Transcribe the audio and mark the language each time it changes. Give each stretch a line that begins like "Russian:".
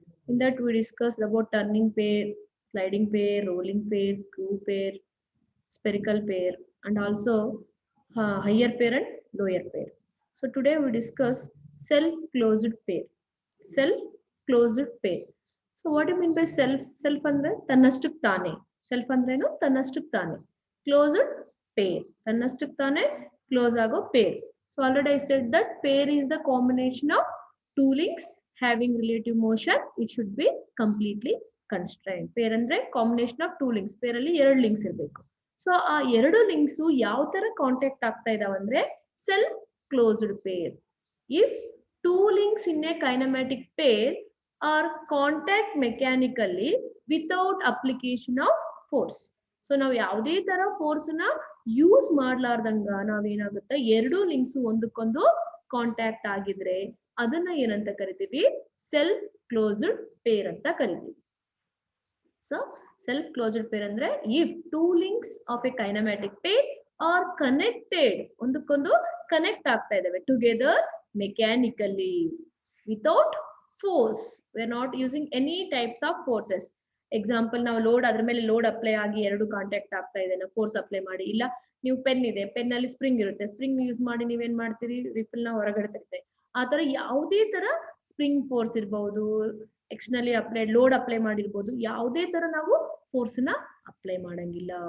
English: In that we discussed about turning pair, sliding pair, rolling pair, screw pair, spherical pair, and also higher pair and lower pair. So today we discuss self-closed pair. Self-closed pair. So what do you mean by self?
Kannada: Self andre tannashtuk tane. Self ಅಂದ್ರೇನು ತನ್ನಷ್ಟಕ್ಕೆ ತಾನೆ. Closed pair. ತನ್ನಷ್ಟಕ್ಕೆ ತಾನೆ close ಆಗೋ pair.
English: So already I said that pair is the combination of two links having relative motion. It should be completely constrained. Pair ಅಂದ್ರೆ combination of two links.
Kannada: Pair ಅಲ್ಲಿ ಎರಡು links ಇರಬೇಕು. So ಆ ಎರಡು links ಯಾವ ತರ contact ಆಗ್ತಾ ಇದಾವಂದ್ರೆ self closed peer.
English: If two links in a kinematic pair are contact mechanically without application of force.
Kannada: So ನಾವು ಯಾವುದೇ ತರ ಫೋರ್ಸ್ ನ ಯೂಸ್ ಮಾಡ್ಲಾರ್ದಂಗ ನಾವೇನಾಗುತ್ತೆ ಎರಡು ಲಿಂಕ್ಸ್ ಒಂದಕ್ಕೊಂದು ಕಾಂಟ್ಯಾಕ್ಟ್ ಆಗಿದ್ರೆ ಅದನ್ನ ಏನಂತ ಕರಿತೀವಿ? ಸೆಲ್ಫ್ ಕ್ಲೋಸ್ಡ್ ಪೇರ್ ಅಂತ ಕರಿತೀವಿ.
English: so self-closed pair ಅಂದ್ರೆ if two links of a kinematic pair are connected,
Kannada: ಒಂದಕ್ಕೊಂದು ಕನೆಕ್ಟ್ ಆಗ್ತಾ ಇದಾವೆ
English: together mechanically without force. We are not using any types of forces.
Kannada: Example ನಾವು ಲೋಡ್ ಅದ್ರ ಮೇಲೆ ಲೋಡ್ ಅಪ್ಲೈ ಆಗಿ ಎರಡು ಕಾಂಟ್ಯಾಕ್ಟ್ ಆಗ್ತಾ ಇದೆ, ನಾವು ಫೋರ್ಸ್ ಅಪ್ಲೈ ಮಾಡಿ. ಇಲ್ಲ ನೀವು ಪೆನ್ ಇದೆ, ಪೆನ್ ಅಲ್ಲಿ ಸ್ಪ್ರಿಂಗ್ ಇರುತ್ತೆ, ಸ್ಪ್ರಿಂಗ್ ಯೂಸ್ ಮಾಡಿ ನೀವೇನ್ ಮಾಡ್ತೀರಿ? ರಿಫಿಲ್ ನ ಹೊರಗಡೆ ತರುತ್ತೆ. ಆ ತರ ಯಾವುದೇ ತರ ಸ್ಪ್ರಿಂಗ್ ಫೋರ್ಸ್ ಇರಬಹುದು, ಎಕ್ಸ್ಟರ್ನಲಿ ಅಪ್ಲೈ ಲೋಡ್ ಅಪ್ಲೈ ಮಾಡಿರ್ಬೋದು, ಯಾವುದೇ ತರ ನಾವು ಫೋರ್ಸ್ ನ ಅಪ್ಲೈ ಮಾಡಂಗಿಲ್ಲ.